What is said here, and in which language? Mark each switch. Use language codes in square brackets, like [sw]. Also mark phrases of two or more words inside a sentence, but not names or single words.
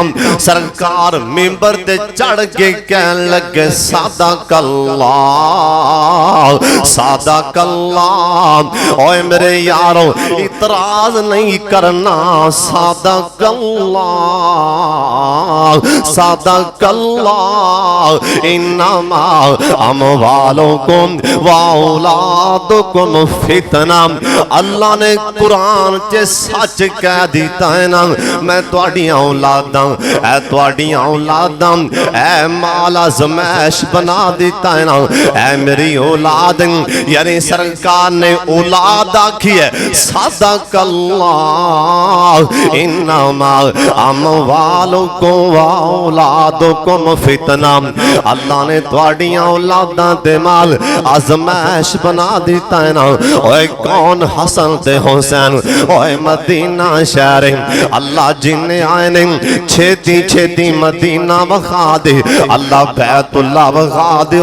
[pa] سرکار منبر تے چڑھ کے کہن لگے [ar] صدق الله صدق الله. [pa] اوئے میرے یارو اعتراض نہیں کرنا, [ar] صدق الله صدق الله. إنما أموالكم وأولادكم فتنة. [pa] اللہ نے قرآن چ سچ کہہ دتا ہے نا، میں تہاڈیاں اولاداں اے تہاڈیاں اولاداں اے مال آزمائش بنا دتا ہے نا، اے میری اولاد. یعنی سرکار نے اولاد آکھی ہے [ar] صدق الله. إنما أموالكم وأولادكم فتنة. [pa] اللہ نے تہاڈیاں اولاداں تے مال آزمائش بنا دتا ہے نا. اوئے کون حسن تے حسین، اوئے مدینہ شہر اللہ جنہے آئے نے چھیتی چھیتی مدینہ وکھا دے، اللہ بیت اللہ وکھا دے.